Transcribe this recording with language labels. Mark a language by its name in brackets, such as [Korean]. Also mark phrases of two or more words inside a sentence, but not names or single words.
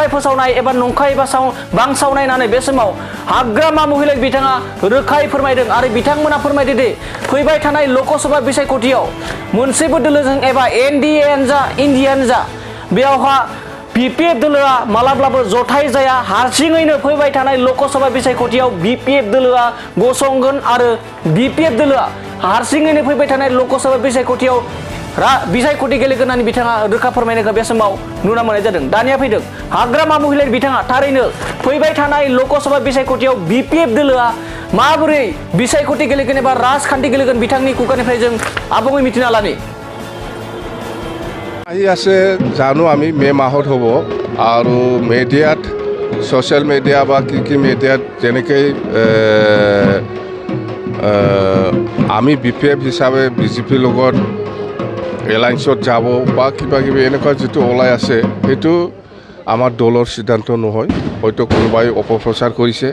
[Bodo] फोसावनाय एबा नंखाय बांसावनाय होननानै बे समाव हाग्रामा महिलारि बिथाङा रोखायै फोरमायदों आरो बिथांमोना फोरमायदों दि फैबाय थानाय लकसभा बिसायख'थियाव मोनसेबो दोलोजों एबा NDA जा इन्डियानो जा बेयावहा BPF दोलोआ मालाब्लाबो जथाय जाया हारसिङैनो फैबाय थानाय लकसभा बिसायख'थियाव BPF दोलोआ गसंगोन आरो BPF दोलोआ हारसिङैनो फैबाय थानाय लकसभा बिसायख'थियाव बिसायख'थि गेलेगोन होननानै बिथाङा रोखा फोरमायनायखौ बे समाव नुनो मोननाय जादों। दानिया फैदों हाग्रामा महिलारि बिथाङा थारैनो फैबाय थानाय लकसभा बिसायख'थियाव BPF दोलोआ माबोरै बिसायख'थि गेलेगोन एबा राजखान्थि गेलेगोन बिथांनि खुगानिफ्राय जों आबुङै मिथिना लानि। [Assamese] আহি আছে জানো আমি মে মাহত হ'ব আৰু মিডিয়াত [English] social media [Assamese] বা কি মিডিয়াত যেনেকৈ আমি BPF হিচাপে BJP লগত এলায়েন্সত যাব বা কিবা কিবি এনেকুৱা যিটো ওলাই আছে সেইটো আমাৰ দলৰ সিদ্ধান্ত নহয়, হয়তো কোনোবাই অপপ্ৰচাৰ কৰিছে।